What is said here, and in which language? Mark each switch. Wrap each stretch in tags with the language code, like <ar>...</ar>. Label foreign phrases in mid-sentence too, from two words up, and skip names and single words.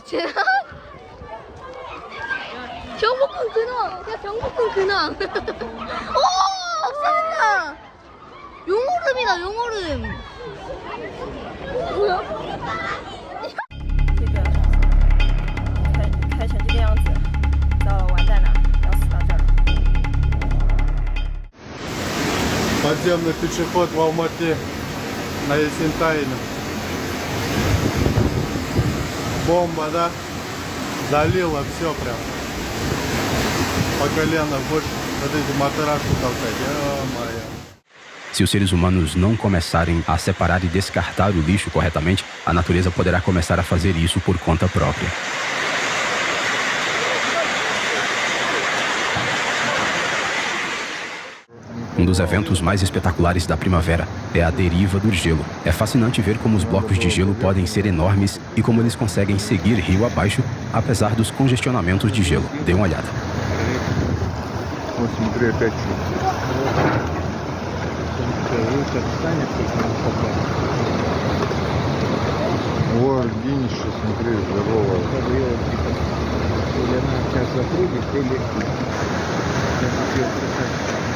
<ko>쟤는 경복궁 근황. 야 경복궁 근황. 오 없어진다. 용오름이다 용오름. 뭐야?</ko> <zh>开成这个样子，糟了完蛋了，要死到这儿了。</zh> <ru>Подземный пешеход в Алмате на Есентайне. Бомба, да? Залило все прям. По колено больше. Вот эти матрасы толкать. Ё-моё.</ru> <pt>Se os seres humanos não começarem a separar e descartar o lixo corretamente, a natureza poderá começar a fazer isso por conta própria. Um dos eventos mais espetaculares da primavera é a deriva do gelo. É fascinante ver como os blocos de gelo podem ser enormes e como eles conseguem seguir rio abaixo, apesar dos congestionamentos de gelo. Dê uma olhada.</pt> <ru>Вот смотри, опять О, Аргинище, смотри, здорово. Или она сейчас запрыгнет, или...</ru>